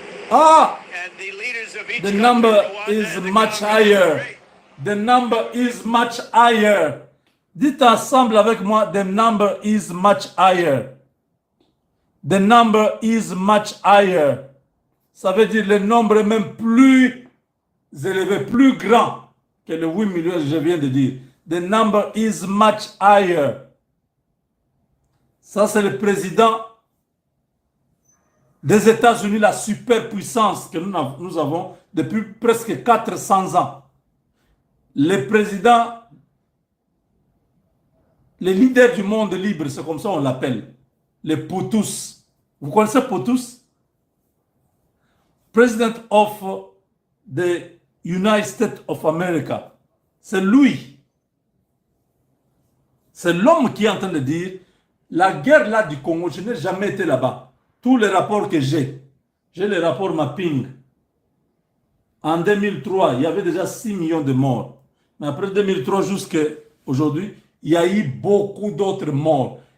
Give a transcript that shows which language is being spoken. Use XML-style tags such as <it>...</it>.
<en>Ah, the number is much higher. The number is much higher.</en> <fr>Dites ensemble avec moi,</fr> <en>the number is much higher. The number is much higher.</en> <fr>Ça veut dire le nombre est même plus élevé, plus grand que le 8 millions que je viens de dire.</fr> <en>The number is much higher.</en> <fr>Ça, c'est le président des États-Unis, la superpuissance que nous avons depuis presque 400 ans. Le président, les leaders du monde libre, c'est comme ça on l'appelle. Les POTUS. Vous connaissez POTUS?</fr> <en>President of the United States of America.</en> <fr>C'est lui. C'est l'homme qui est en train de dire, la guerre là du Congo, je n'ai jamais été là-bas. Tous les rapports que j'ai les rapports mapping. En 2003, il y avait déjà 6 millions de morts. Mais après 2003 jusqu'à aujourd'hui, il y a eu beaucoup d'autres morts.</fr>